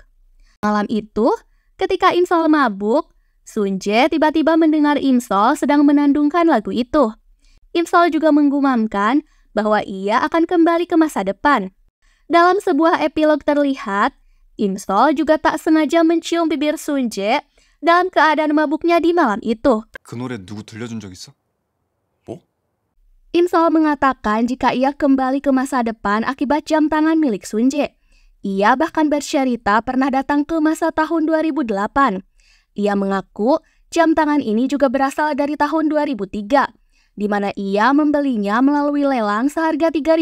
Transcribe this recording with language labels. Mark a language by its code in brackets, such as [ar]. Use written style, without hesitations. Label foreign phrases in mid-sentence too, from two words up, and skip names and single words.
[id] Malam itu, ketika Imsol mabuk, Sunje tiba-tiba mendengar Imsol sedang menandungkan lagu itu. Imsol juga menggumamkan bahwa ia akan kembali ke masa depan. Dalam sebuah epilog terlihat, Imsol juga tak sengaja mencium bibir Sunje dalam keadaan mabuknya di malam itu. [ko] 그 노래 누구 들려준 적 있어? 뭐? [id] Imsol mengatakan jika ia kembali ke masa depan akibat jam tangan milik Sunje. Ia bahkan bercerita pernah datang ke masa tahun 2008. Ia mengaku jam tangan ini juga berasal dari tahun 2003, di mana ia membelinya melalui lelang seharga $3.000.